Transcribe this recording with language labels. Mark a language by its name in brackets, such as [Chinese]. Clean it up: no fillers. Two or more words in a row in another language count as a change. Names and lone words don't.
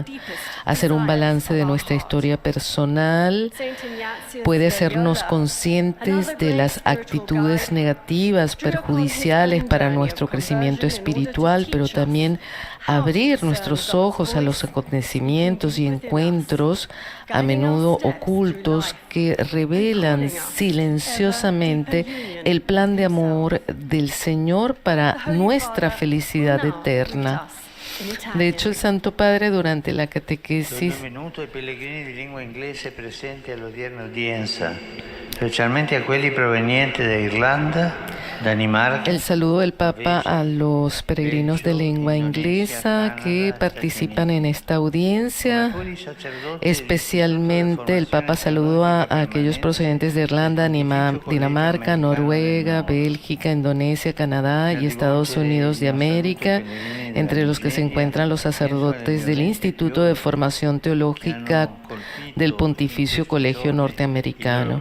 [Spanish] Hacer un balance de nuestra historia personal puede hacernos conscientes de las actitudes negativas perjudiciales para nuestro crecimiento espiritual, pero también abrir nuestros ojos a los acontecimientos y encuentros a menudo ocultos que revelan silenciosamente el plan de amor del Señor para nuestra felicidad eterna. De hecho, el Santo Padre durante la catequesis [Italian] Benvenuto ai pellegrini di lingua inglese presenti all'odierna udienza, specialmente a quelli provenienti da Irlanda, Danimarca. [Spanish] el saludo del Papa a los peregrinos de lengua inglesa que participan en esta audiencia. Especialmente el Papa saludó a aquellos procedentes de Irlanda, Dinamarca, Noruega, Bélgica, Indonesia, Canadá y Estados Unidos de América, entre los que se encuentran los sacerdotes del Instituto de Formación Teológica del Pontificio Colegio Norteamericano.